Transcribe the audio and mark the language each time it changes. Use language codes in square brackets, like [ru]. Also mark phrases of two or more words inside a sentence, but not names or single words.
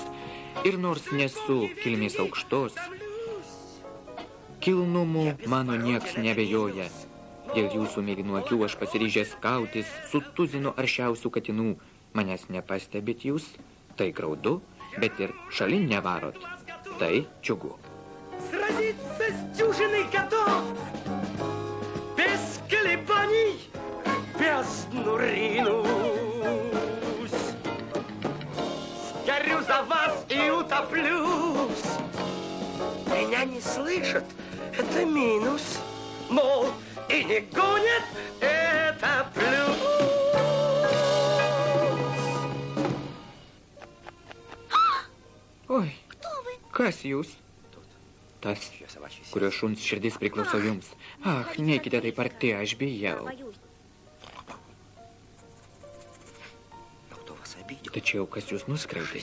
[lt] Ir nors nesu kilmės aukštos, kilnumu mano nieks nebejoja. Dėl jūsų mėlynų akių aš pasiryžęs kautis su tuzinu aršiausių katinų. Manęs nepastebit jūs, tai graudu, bet ir šalin nevarot. Tai džiugu. [ru] Сразиться с дюжиной готов, без колебаний, бездну ринусь. Сгорю за вас и утоплюсь. Меня не слышат, это минус, но и не гонят, это плюс. [lt] Oi, kas jūs? Tas, kurio šuns širdis priklauso jums. Ach, neikite taip arti, aš bijau. Tačiau, kas jūs nuskreidė?